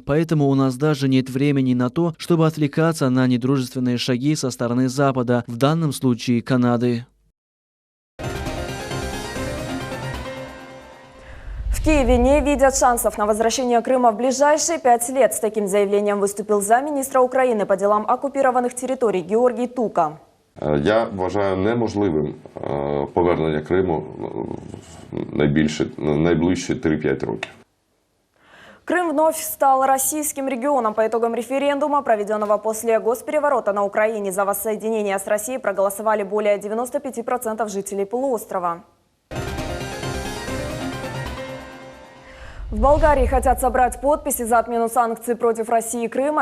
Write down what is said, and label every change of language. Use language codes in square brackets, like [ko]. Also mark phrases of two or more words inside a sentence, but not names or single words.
[ru] Поэтому у нас даже нет времени на то, чтобы отвлекаться на недружественные шаги со стороны Запада, в данном случае Канады. В Киеве не видят шансов на возвращение Крыма в ближайшие 5 лет. С таким заявлением выступил замминистра України по делам оккупированных территорий Георгий Тука. [uk] Я вважаю неможливим повернення Криму найближчі 3-5 років. [ru] Крым вновь стал российским регионом. По итогам референдума, проведенного после госпереворота на Украине, за воссоединение с Россией проголосовали более 95% жителей полуострова. В Болгарии хотят собрать подписи за отмену санкций против России и Крыма.